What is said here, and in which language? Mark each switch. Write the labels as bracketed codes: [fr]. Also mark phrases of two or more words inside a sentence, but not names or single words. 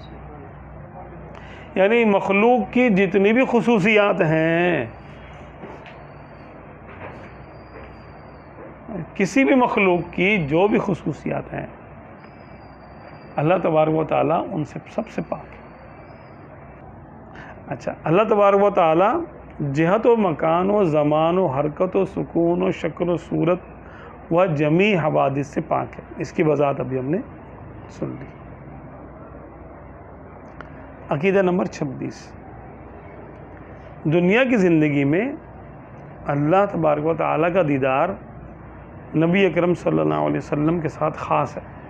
[ur] یعنی مخلوق کی جتنی بھی خصوصیات ہیں، کسی بھی مخلوق کی جو بھی خصوصیات ہیں، [ar] اللہ تبارک و تعالیٰ [ur] ان سے سب سے پاک ہے. اچھا، [ar] اللہ تبارک و تعالیٰ [ur] جہت و مکان و زمان و حرکت و سکون و شکل و صورت و جمیع حوادث سے پاک ہے. اس کی وضاحت ابھی ہم نے سن لی. عقیدہ نمبر 26. دنیا کی زندگی میں [ar] اللہ تبارک و تعالیٰ [ur] کا دیدار نبی اکرم [ar] صلی اللہ علیہ وسلم [ur] کے ساتھ خاص ہے.